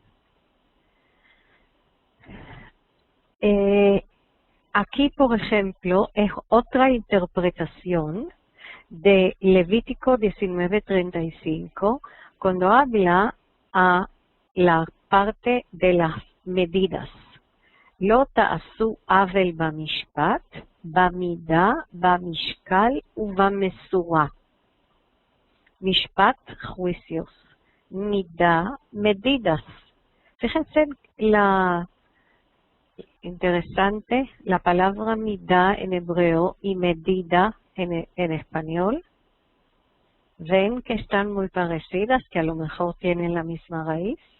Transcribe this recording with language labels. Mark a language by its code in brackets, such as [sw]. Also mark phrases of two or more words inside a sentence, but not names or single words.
[es] Aquí, por ejemplo, es otra interpretación de Levítico 19:35, cuando habla a la parte de las medidas. [he] לא תעשו עול במשפט, במדה, במשקל ובמשורה. [es] Mishpat, juicios. Mida, medidas. Fíjense interesante, la palabra mida en hebreo y medida en español. Ven que están muy parecidas, que a lo mejor tienen la misma raíz.